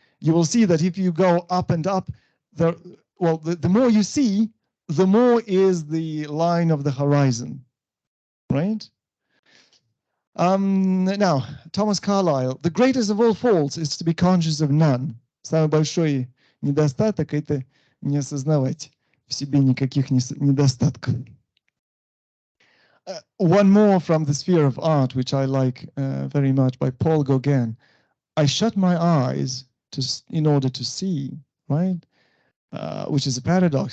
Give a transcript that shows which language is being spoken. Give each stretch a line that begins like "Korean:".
English: You will see that if you go up and up, the more you see, the more is the line of the horizon, right? Now, Thomas Carlyle, the greatest of all faults is to be conscious of none.
Russian: Самый большой недостаток – это не осознавать в себе никаких недостатков.
English: One more from the sphere of art, which I like very much, by Paul Gauguin. I shut my eyes in order to see, right? Which is a paradox.